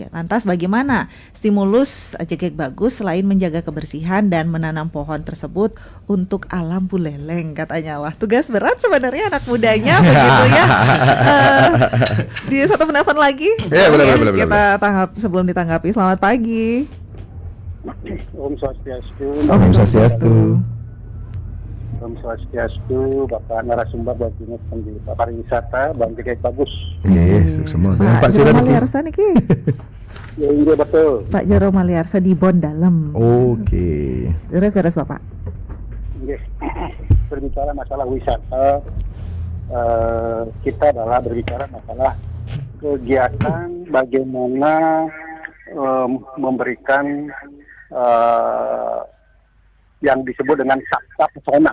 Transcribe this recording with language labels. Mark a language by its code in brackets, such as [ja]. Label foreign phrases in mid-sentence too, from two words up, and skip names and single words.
[id] Lantas bagaimana stimulus Jegek Bagus selain menjaga kebersihan dan menanam pohon tersebut untuk alam Buleleng, katanya. Wah, tugas berat sebenarnya anak mudanya begitu ya. Di satu penelpon lagi. Ya, benar. Kita tanggap sebelum ditanggapi. Selamat pagi. [ban] Om Swastiastu. Om Swastiastu. Om Swastiastu, [id] Bapak narasumber Bapak pariwisata, Bang Jegek Bagus. Yes, semua. Pak Jero Maliarsa nih Ki. Ya, iya betul. Pak Jero Maliarsa di Bon Dalem. Oke. Terus Bapak. Yes. Berbicara masalah wisata, kita adalah berbicara masalah kegiatan bagaimana memberikan yang disebut dengan sakta pesona.